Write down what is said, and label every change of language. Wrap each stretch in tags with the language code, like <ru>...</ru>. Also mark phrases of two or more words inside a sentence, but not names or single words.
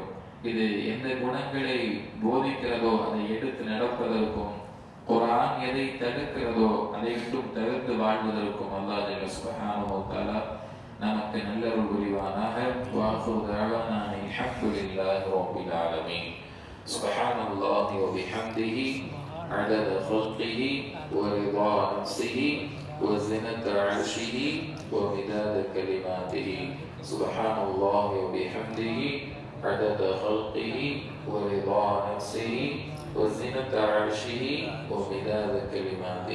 <ta>இது எந்த குணங்களை போதிக்கிறதோ அதை எடுத்து நடப்பதற்கும், குர்ஆன் எதை தடுக்கிறதோ அதை விட்டும் தவிர்த்து வாழ்வதற்கும்</ta> <ar>الله جل سبحانه وتعالى</ar> <ta>நமக்கு நல்லருள் புரிவானாக.</ta> <ar>وآخر دعوانا الحمد لله رب العالمين. سبحان الله وبحمده عدد خلقه ورضا نفسه وزنة عرشه ومداد كلماته. سبحان الله وبحمده عدد خلقه ورضا نفسه وزنة عرشه ومداد كلماته.</ar>